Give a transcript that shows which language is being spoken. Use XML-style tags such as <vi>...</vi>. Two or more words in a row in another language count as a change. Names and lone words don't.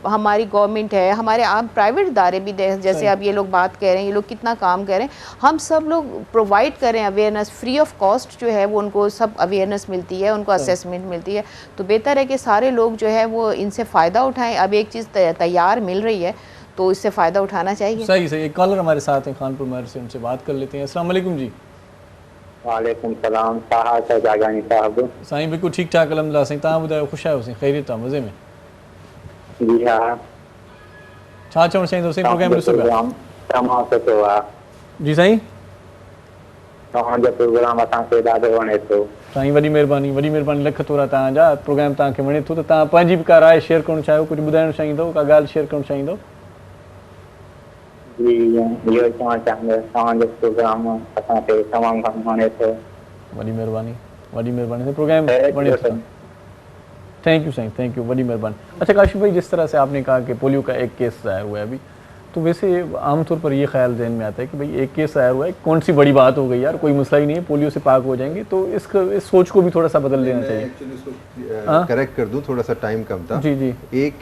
<ur>ہماری گورنمنٹ ہے، ہمارے آپ پرائیویٹ ادارے بھی جیسے اب یہ لوگ بات کہہ رہے ہیں، یہ لوگ کتنا کام کر رہے ہیں، ہم سب لوگ پرووائیڈ کریں اویئرنیس,</ur> <en>free of cost</en> <ur>جو ہے وہ ان کو سب اویئرنیس ملتی ہے، ان کو اسیسمنٹ ملتی ہے. تو بہتر ہے کہ سارے لوگ جو ہے وہ ان سے فائدہ اٹھائیں. اب ایک چیز تیار مل رہی ہے تو اس سے فائدہ اٹھانا چاہیے. صحیح صحیح. ایک کالر ہمارے ساتھ ہیں خانپور مہر سے، ان سے بات کر لیتے ہیں. السلام علیکم جی. وعلیکم السلام صاحب، جاگانی صاحب.</ur> <sd>साईं बिल्कुल ठीक ठाक अलहमदुलिल्लाह। साईं तव्हां ॿुधायो, ख़ुशि आहियो? साईं ख़ैरियत आहे, मज़े में?</sd> <ur>جی ہاں.</ur> <sd>छा चवणु चाहींदो साईं? प्रोग्राम ॾिसो पिया? तमामु सुठो आहे जी साईं। तव्हांजो प्रोग्राम असांखे ॾाढो वणे थो। साईं वॾी महिरबानी, लख थोरा तव्हांजा। प्रोग्राम तव्हांखे वणे थो त तव्हां पंहिंजी बि का राय शेयर करणु चाहियो, कुझु ॿुधाइणु चाहींदो, का ॻाल्हि शेयर करणु चाहींदो? जी, इहो चवणु चाहींदुसि तव्हांजो प्रोग्राम असांखे तमामु घणो वणे थो। वॾी महिरबानी। प्रोग्राम वणे थो।</sd> <en>thank you साईं, thank you,</en> <sd>वॾी महिरबानी।</sd> <ur>اچھا کاشف بھائی، جس طرح سے آپ نے کہا کہ پولیو کا ایک کیس آیا ہوا ہے ابھی، تو ویسے عام طور پر یہ خیال ذہن میں آتا ہے کہ بھائی ایک کیس آیا ہوا ہے، کون سی بڑی بات ہو گئی یار، کوئی مسئلہ ہی نہیں ہے، پولیو سے پاک ہو جائیں گے. تو اس سوچ کو بھی تھوڑا سا بدل دینا چاہیے. ایکچوئلی اس کو کریکٹ کر دوں، تھوڑا سا ٹائم کم تھا. جی۔ ایک</ur>